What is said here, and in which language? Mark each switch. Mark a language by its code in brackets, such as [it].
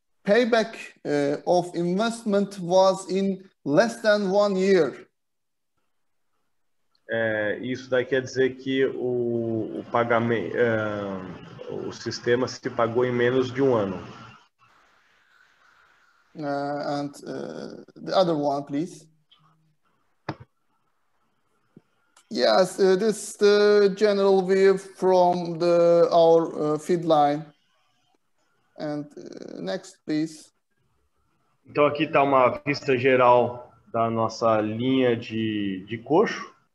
[en] payback of investment was in less than 1 year. [pt] Isso daí quer dizer que o pagamento, o sistema se pagou em menos de um ano. [en] And the other one, please. Yes, this is the general view from our feed line. And next, please. [pt] Então aqui está uma vista geral da nossa linha de coxo.